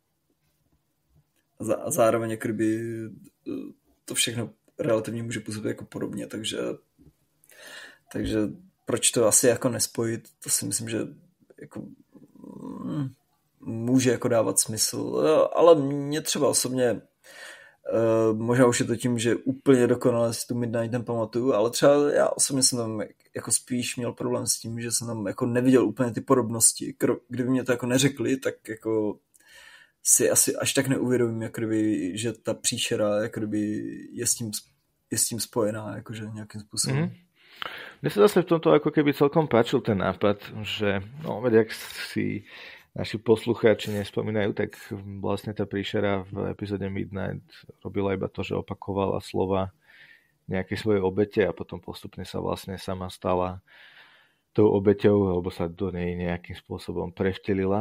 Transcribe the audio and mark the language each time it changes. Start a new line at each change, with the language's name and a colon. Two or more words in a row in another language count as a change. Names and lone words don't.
Czech: a zároveň jako kdyby to všechno relativně může působit jako podobně, takže proč to asi jako nespojit, to si myslím, že jako může jako dávat smysl, ale mě třeba osobně Možná už je to tím, že úplně dokonale si tu Midnight nepamatuju, ale třeba já osobně jsem tam jako spíš měl problém s tím, že jsem tam jako neviděl úplně ty podobnosti. Kdyby mě to jako neřekli, tak jako si asi až tak neuvědomím, jako kdyby, že ta příšera jako kdyby je s tím spojená, jakože nějakým způsobem.
Slovak: Mne sa zase v tomto ako keby celkom páčil ten nápad, že no, veď, ak si naši poslucháči nespomínajú, tak vlastne tá príšera v epizóde Midnight robila iba to, že opakovala slova nejakej svojej obete a potom postupne sa vlastne sama stala tou obeťou, alebo sa do nej nejakým spôsobom prevtelila.